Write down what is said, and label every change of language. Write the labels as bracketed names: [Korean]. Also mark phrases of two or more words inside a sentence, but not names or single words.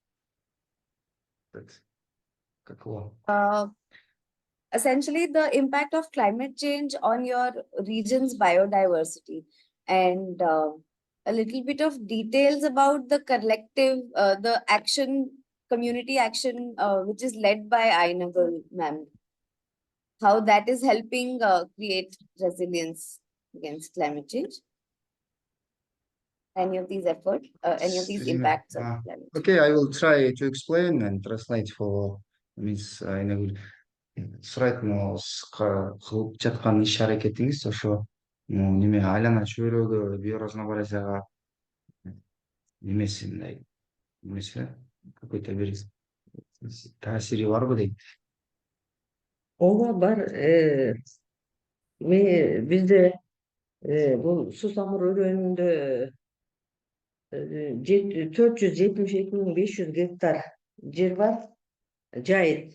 [English] Essentially the impact of climate change on your region's biodiversity and a little bit of details about the collective, the action, community action, which is led by Ainagul ma'am. How that is helping create resilience against climate change. Any of these efforts, any of these impacts of climate change. Okay, I will try to explain and translate for Miss Ainagul. [Kyrgyz] Сұрайды мынау қылып жатқан іс әрекетіңіз ошо неме айлана чөйрөгө биоразнообразияга немеси мындай немеси [Russian] какой то [Kyrgyz] бир таасири барбы дейт. Ооба бар. Бизде бул Сусамыр өрөөнүндө 472.500 гектар жер бар, жайыт.